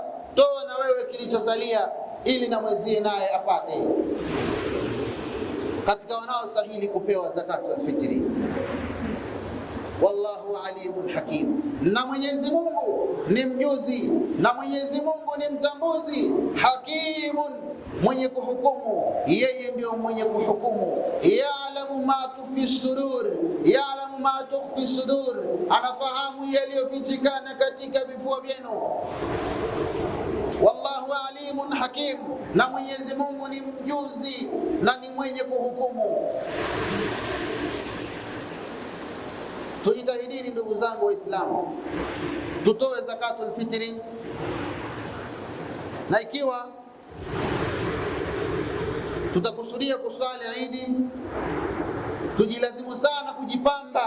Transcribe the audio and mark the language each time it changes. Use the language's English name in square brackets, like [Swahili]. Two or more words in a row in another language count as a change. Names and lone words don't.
[Swahili] Toa na wewe kilichosalia ili na mwezie naye apate katika wanaostahili kupewa [Arabic] zakatul fitri. Wallahu alimun hakim, [Swahili] na Mwenyezi Mungu ni mjuzi, na Mwenyezi Mungu ni mtambuzi. Hakimun, mwenye kuhukumu, yeye ndio mwenye kuhukumu. [Arabic] يعلم ما في الصدور يعلم ما في الصدور, ya'lamu ma tufi sudur, [Swahili] anafahamu yaliyofichikana katika vifua vyenu. [Arabic] Wallahu alimun hakim, [Swahili] na Mwenyezi Mungu ni mjuzi na ni mwenye kuhukumu. Tujitahidini ndugu zangu Waislamu, tutoe [Arabic] zakatul fitri, [Swahili] na ikiwa tutakusudia kusali Idi, tujilazimu sana kujipamba.